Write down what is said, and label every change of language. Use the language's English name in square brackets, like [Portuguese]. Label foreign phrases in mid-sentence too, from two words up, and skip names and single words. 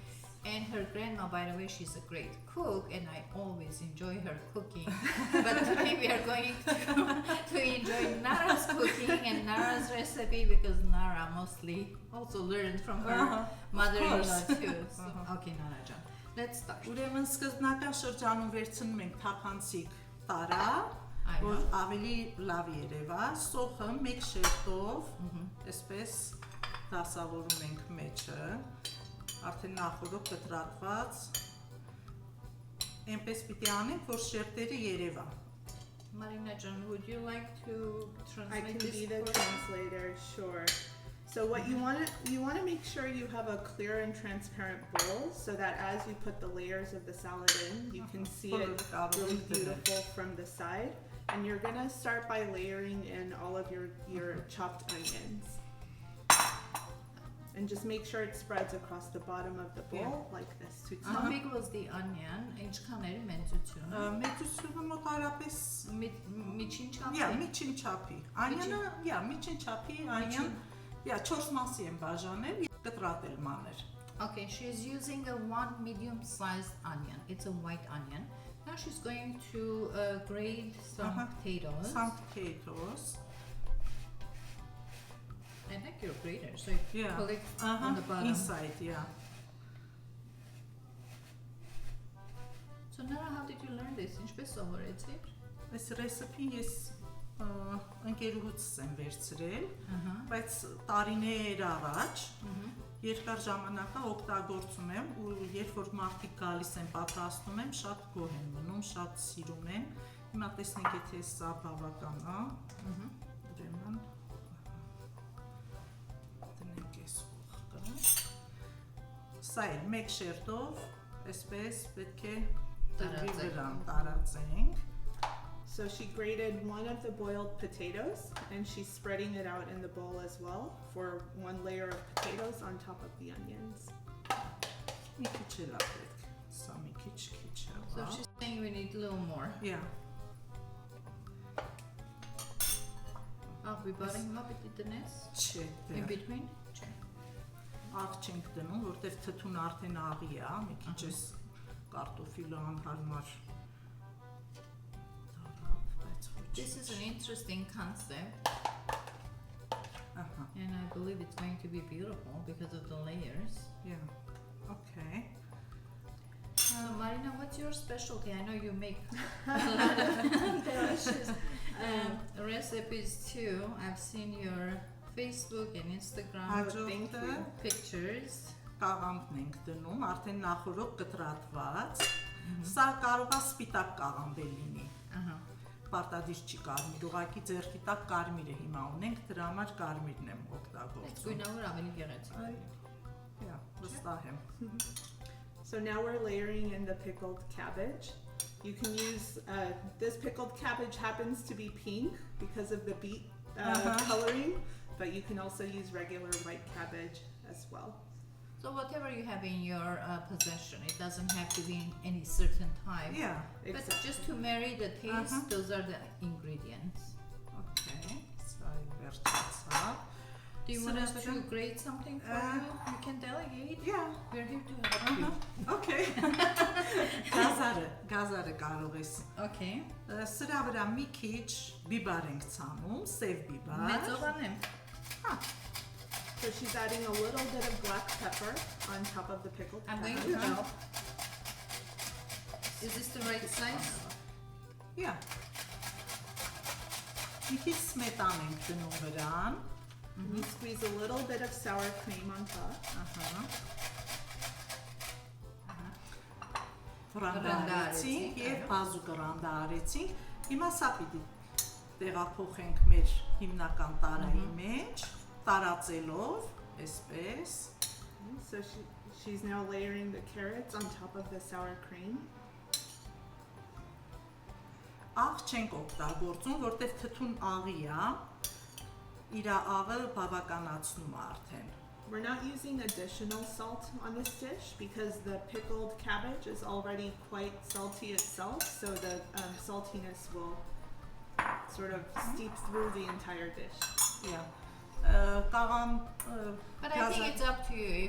[English] And her grandma, by the way, she's a great cook and I always enjoy her cooking. But today we are going to enjoy Nara's cooking and Nara's recipe because Nara mostly also learned from her mother-in-law too. So, okay, Nara Jan, let's start. [Armenian] Ուրեմն սկզբնական շրջանում վերցնում ենք թափանցիկ տարա, որ ավելի լավ երևա, սոխը մեկ շերտով, այսպես դասավորում ենք մեջը, արդեն նախորդ կտրատված, այնպես պիտի անենք, որ շերտերը երևա։ [English] Marina Jan, would you like to I translate can this be the for us? translator, sure. So what you want to make sure you have a clear and transparent bowl so that as you put the layers of the salad in, you can see it really beautiful from the side. And you're gonna start by layering in all of your chopped onions. And just make sure it spreads across the bottom of the bowl like this. How big was the onion? [Armenian] Ինչքան էր մեծությունը? Մեծությունը մոտարապես Միջին չափի։ միջին չափի։ Անյանը, միջին չափի, անյան, 4 մասի եմ բաժանել, կտրատել մանր։ [English] Okay, she's using a one medium-sized onion. It's a white onion. Now she's going to grate some potatoes. Some potatoes. I like your grater, so it collects on the bottom. Inside, yeah. So Nara, how did you learn this? [Armenian] Ինչպես սովորեցիր? Այս ռեսիպին ես ընկերուհուց եմ վերցրել, բայց տարիներ առաջ երկար ժամանակա օգտագործում եմ ու երբ որ մարդիկ գալիս են պատրաստում եմ, շատ գոհ եմ մնում, շատ սիրում են։ Հիմա տեսնենք, եթե սա բավական է։ Ուրեմն դնենք այս ուղղը։ Սա էլ մեկ շերտով, այսպես պետք է դրվի վրան տարածենք։ [English] So she grated one of the boiled potatoes and she's spreading it out in the bowl as well for one layer of potatoes on top of the onions. [Armenian] Մի քիչ էլ ապրեք, սա մի քիչ է։ [English] So she's saying we need a little more. Yeah. We bought him up at the nest? [Armenian] Չէ, [English] In between? [Armenian] աղ չենք դնում, որտեղ թթուն արդեն աղի է, մի քիչ էս կարտոֆիլը անհարմար դարավ, բայց ոչ [English] This is an interesting concept, [Armenian] Ահա, [English] and I believe it's going to be beautiful because of the layers. yeah. Okay. So Marina, what's your specialty? I know you make a lot of delicious recipes too. I've seen your Facebook and Instagram [Armenian] Հաջորդը [English] pictures. [Armenian] կաղամբն ենք դնում, արդեն նախորդ կտրատված։ Սա կարող է սպիտակ կաղամբ լինի։ Պարտադիր չի կարմիր, ուղղակի ձեռքի տակ կարմիրը հիմա ունենք, դրա համար կարմիրն եմ օգտագործում։ Գույնավոր ավելի գեղեցիկ։ Yeah, վստահ եմ։ [English] So now we're layering in the pickled cabbage. You can use, this pickled cabbage happens to be pink because of the beet coloring, but you can also use regular white cabbage as well. So whatever you have in your possession, it doesn't have to be in any certain type. Yeah, But Exactly. just to marry the taste, those are the ingredients. [Armenian] okay, սա վերջացավ։ [English] Do you want us to [Armenian] Սրճը- [English] grate something for you? You can delegate. Yeah, We're here to help you. [Armenian] okay։ Գազարը կարող ես։ [English] Okay. [Armenian] Սրա վրա մի քիչ բիբար ենք ցանում, սև բիբար։ Մեծովանեմ. [English] So she's adding a little bit of black pepper on top of the pickled I'm going cabbage. to help. Is this the right size? Yeah. [Armenian] Մի քիչ սմետան ենք դնում վրան։ [English] And you squeeze a little bit of sour cream on top. [Armenian] Ահա։ Ռանդարեցինք եւ բազուկը ռանդարեցինք։ Հիմա սա պիտի տեղափոխենք մեր հիմնական տարայի մեջ, տարածելով, այսպես։ So she's now layering the carrots on top of the sour cream. Աղ չենք օգտագործում, որտեղ թթուն աղի է, իր աղը բավականացնում է արդեն։ [English] We're not using additional salt on this dish because the pickled cabbage is already quite salty itself, so the saltiness will sort of steep through the entire dish. [Armenian] Yeah. Կաղամ [English] But I think it's up to you.